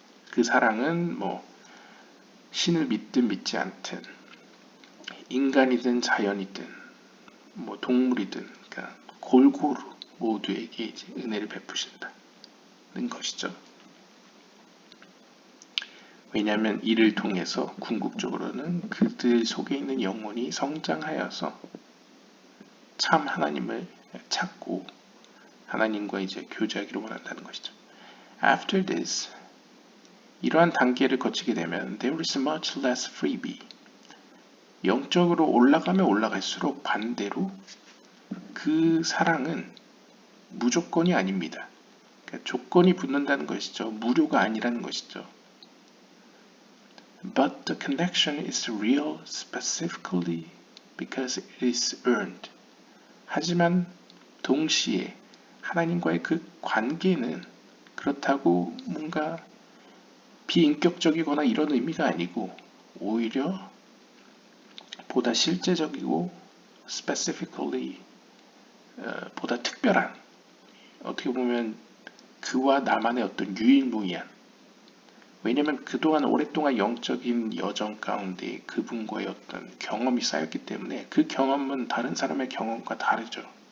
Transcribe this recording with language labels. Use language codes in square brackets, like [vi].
[ko] 그 사랑은 신을 믿든 믿지 않든 인간이든 자연이든 동물이든 그러니까 골고루 모두에게 이제 은혜를 베푸신다는 것이죠. 왜냐하면 이를 통해서 궁극적으로는 그들 속에 있는 영혼이 성장하여서 참 하나님을 찾고 하나님과 이제 교제하기를 원한다는 것이죠. [en] After this, [ko] 이러한 단계를 거치게 되면 [en] there is much less freebie. [ko] 영적으로 올라가면 올라갈수록 반대로 그 사랑은 무조건이 아닙니다. 그러니까 조건이 붙는다는 것이죠. 무료가 아니라는 것이죠. [en] But the connection is real specifically because it is earned. [ko] 하지만 동시에 하나님과의 그 관계는 그렇다고 뭔가 비인격적이거나 이런 의미가 아니고 오히려 보다 실제적이고 specifically 보다 특별한 어떻게 보면 그와 나만의 어떤 유일무이한 왜냐면 그동안 오랫동안 영적인 여정 가운데 그분과의 어떤 경험이 쌓였기 때문에 그 경험은 다른 사람의 경험과 다르죠.